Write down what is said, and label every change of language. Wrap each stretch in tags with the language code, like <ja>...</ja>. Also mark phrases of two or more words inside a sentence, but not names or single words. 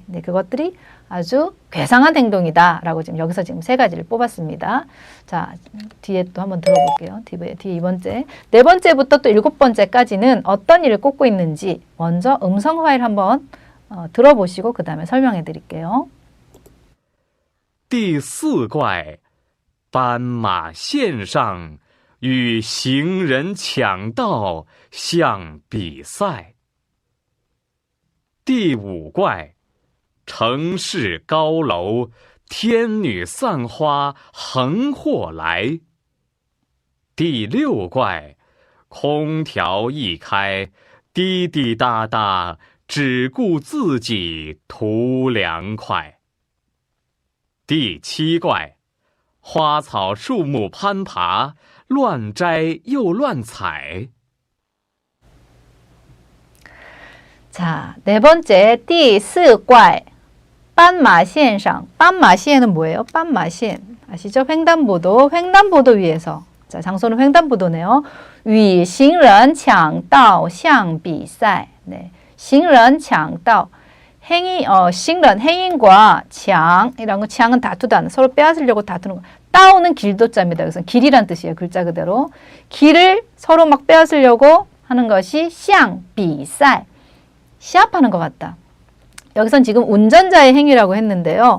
<ko>네, 그것들이 아주 괴상한 행동이다라고 지금 여기서 지금 세 가지를 뽑았습니다. 자, 뒤에 또 한번 들어볼게요. 뒤에 이 번째. 네 번째부터 또 일곱 번째까지는 어떤 일을 꼽고 있는지 먼저 음성 파일 한번 들어보시고 그 다음에 설명해 드릴게요.</ko> <zh>第四怪，斑马线上与行人抢道相比赛。第五怪，城市高楼，天女散花横祸来。第六怪，空调一开，滴滴答答，只顾自己图凉快。第七怪，花草树木攀爬，乱摘又乱采。</zh> <ko>자, 네 번째,</ko> <zh>第四怪, 斑马线上.</zh> <ko>斑马线 은 뭐예요? 斑马线 아시죠? 횡단보도, 횡단보도 위에서. 자, 장소는 횡단보도네요.</ko> <zh>与行人抢道相比赛.</zh> <ko>네,</ko> <zh>行人抢道.</zh> <ko>행위,行人, 행인과 장, 이런 거, 장은 다투다, 서로 빼앗으려고 다투는 거. 따오는 길도자입니다. 여기서 길이란 뜻이에요. 글자 그대로. 길을 서로 막 빼앗으려고 하는 것이</ko> <zh>相比赛.</zh> <ko>시합하는 것 같다. 여기선 지금 운전자의 행위라고 했는데요.</ko>